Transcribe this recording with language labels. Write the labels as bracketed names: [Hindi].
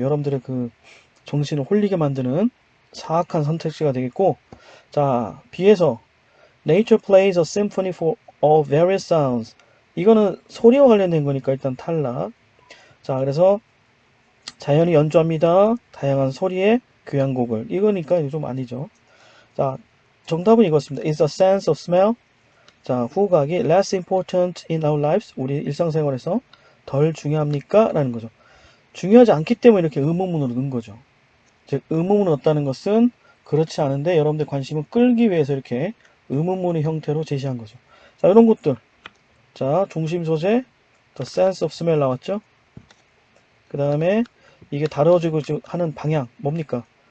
[Korean] 여러분들의 그 정신을 홀리게 만드는 사악한 선택지가 되겠고 자 B에서 [English] Nature plays a symphony for all various sounds. [Korean] 이거는 소리와 관련된 거니까 일단 탈락. 자 그래서 자연이 연주합니다. 다양한 소리의 교향곡을. 이거니까 이거 좀 아니죠. 자, 정답은 이것입니다. [English] Is the sense of smell. 자, 후각이 less important in our lives. [Korean] 우리 일상생활에서 덜 중요합니까? 라는 거죠. 중요하지 않기 때문에 이렇게 의문문으로 넣은 거죠. 즉, 의문문을 넣었다는 것은 그렇지 않은데 여러분들 관심을 끌기 위해서 이렇게 의문문의 형태로 제시한 거죠. 자, 이런 것들. 자, 중심 소재, the sense of smell 나왔죠? 그 다음에 이게 다뤄지고 하는 방향, 뭡니까?